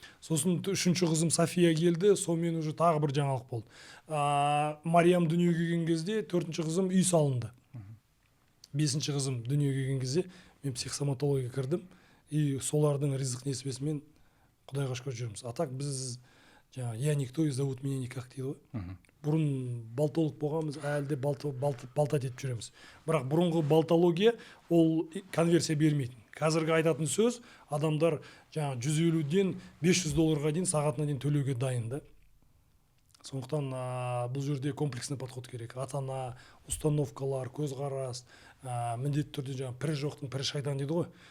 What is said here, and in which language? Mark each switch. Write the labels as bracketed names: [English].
[Kazakh] Сосын үшінші қызым София келді, сонымен уже тағы бір жаңалық болды. Мариям дүниеге келген кезде төртінші қызым үй салынды. Бесінші қызым дүниеге келген кезде мен психосоматологияға кірдім. И солардың ризық несібесімен Құдайға шүкір жүрміз. [Russian] А так [Kazakh] біз [Russian] я никто и зовут меня никак [Kazakh] дейді ғой. Бұрын балтолог болғанбыз, әлі де балта етіп жүреміз. Бірақ бұрынғы балтология ол конверсия бермейтін. Қазіргі айтатын сөз адамдар 150-ден $500 дейін сағатына дейін төлеуге дайын да. Сондықтан бұл жерде [Russian] комплексный подход [Kazakh] керек. Ата-ана, установкалар, көзқарас, міндетті түрде пірі жоқтың пірі шайтан дейді ғой.